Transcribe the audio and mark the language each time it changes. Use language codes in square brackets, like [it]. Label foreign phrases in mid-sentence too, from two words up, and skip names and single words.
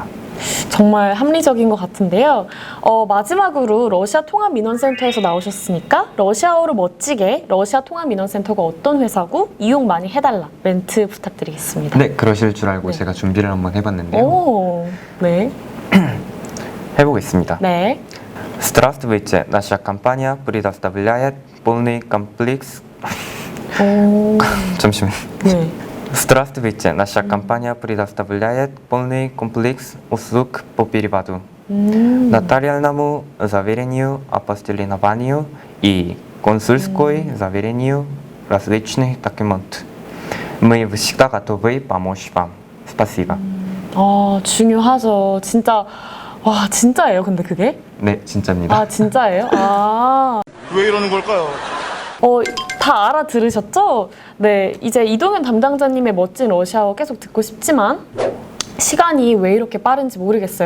[ko] 정말 합리적인 것 같은데요. 마지막으로 러시아 통합민원센터에서 나오셨으니까 러시아어로 멋지게 러시아 통합민원센터가 어떤 회사고 이용 많이 해달라 멘트 부탁드리겠습니다. 네, 그러실 줄 알고 제가 준비를 한번 해봤는데요. 네. 해보겠습니다. 네. [ru] Здравствуйте, наша компания предоставляет полный комплекс. [ko] 잠시만요. 네. [ru] Здравствуйте, наша компания предоставляет полный комплекс услуг по переводу, нотариальному заверению, апостилированию и консульской заверению различных документов. Мы всегда готовы помочь вам. 스파시바. [ko] 중요하죠. 진짜, 와, 진짜예요, 근데 그게? 네, 진짜입니다. 아, 진짜예요? 왜 이러는 걸까요? 다 알아들으셨죠? 네, 이제 이동현 담당자님의 멋진 러시아어 계속 듣고 싶지만 시간이 왜 이렇게 빠른지 모르겠어요.